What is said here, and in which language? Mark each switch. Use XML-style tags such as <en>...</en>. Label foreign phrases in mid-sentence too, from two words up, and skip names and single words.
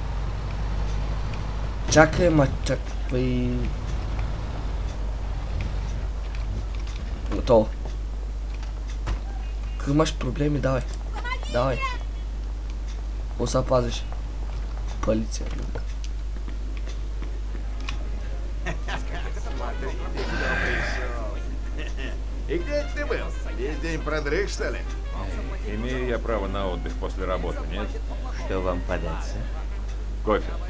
<bg>Чакай, чакай. Готово. Ако имаш проблеми, давай. Какво се пазиш? Полиция.</bg> <ru>И как ты был? Весь день продрых, что ли? Имею я право на отдых после работы, нет? Что вам подать, сэр? Кофе.</ru>